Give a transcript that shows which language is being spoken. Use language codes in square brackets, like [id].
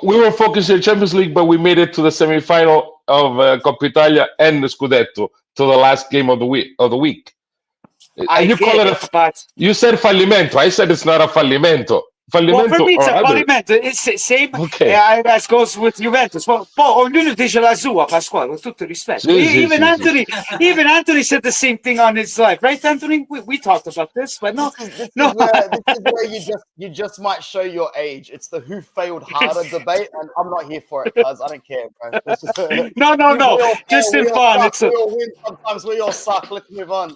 [en] we were focusing on Champions League, but we made it to the semi-final of Coppa Italia and the Scudetto to the last game of the week. You said fallimento. I said it's not a fallimento. Well, for me, it's a fallimento. It's the same as goes with Juventus. [it] Well, ognuno dice la sua, Pasquale, with tutto rispetto. [en] Even Anthony said the same thing on his life, right, Anthony? We talked about this, but no. This is where you just might show your age. It's the who failed harder debate, and I'm not here for it, guys. I don't care, bro. No. Just in fun. We all win sometimes. We all suck. Let's move on.